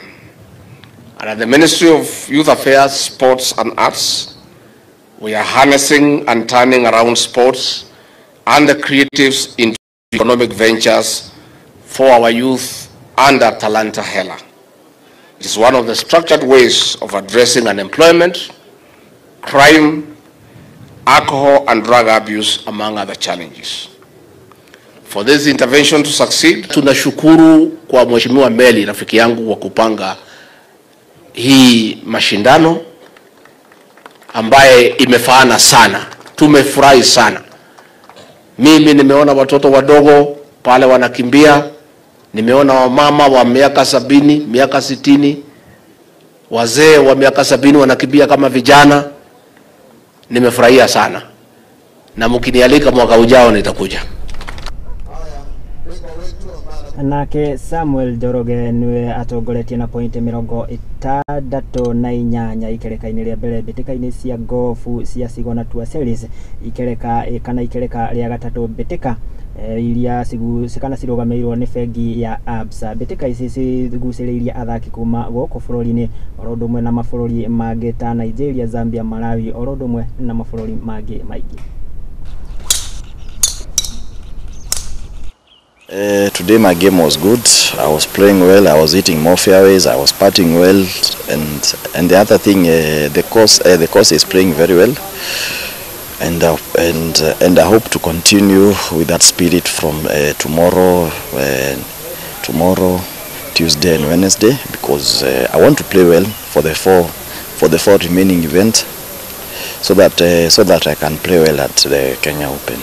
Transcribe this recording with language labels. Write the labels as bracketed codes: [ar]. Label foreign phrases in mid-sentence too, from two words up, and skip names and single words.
[en] And at the Ministry of Youth Affairs, Sports and Arts, we are harnessing and turning around sports and the creatives into economic ventures for our youth under Talanta Hela. It is one of the structured ways of addressing unemployment, crime, alcohol and drug abuse, among other challenges. For this intervention to succeed, [sw] tunashukuru kwa Mheshimiwa Meli, rafiki yangu, kwa kupanga hii mashindano ambaye imefaana sana. Tumefurahi sana. Mimi nimeona watoto wadogo pale wanakimbia, nimeona wamama wa miaka 70, miaka 60, wazee wa miaka 70 wanakimbia kama vijana. Nimefurahia sana. Na mkinialika mwaka ujao nitakuja. [ki] Nake Samuel Joroge niwe atongoretie na pointi 68 ikereka-inĩ rĩa mbere mbĩtĩka-inĩ cia gofu cia Sigona Tour Series ikereka rĩa gatatũ mbĩtĩka iria cikana cirũgamĩrĩirwo nĩ bengi ya Absa. Mbĩtĩka ici cigucĩrĩirie athaki kuma gũkũ bũrũri-inĩ oro ũndũ ũmwe na mabũrũri mangĩ ta Nigeria, Zambia, Malawi oro ũndũ ũmwe na mabũrũri mangĩ maingĩ. [en] Today my game was good. I was playing well. I was hitting more fairways. I was putting well, and the other thing, the course is playing very well, and I hope to continue with that spirit from tomorrow, Tuesday and Wednesday, because I want to play well for the four remaining events, so that I can play well at the Kenya Open.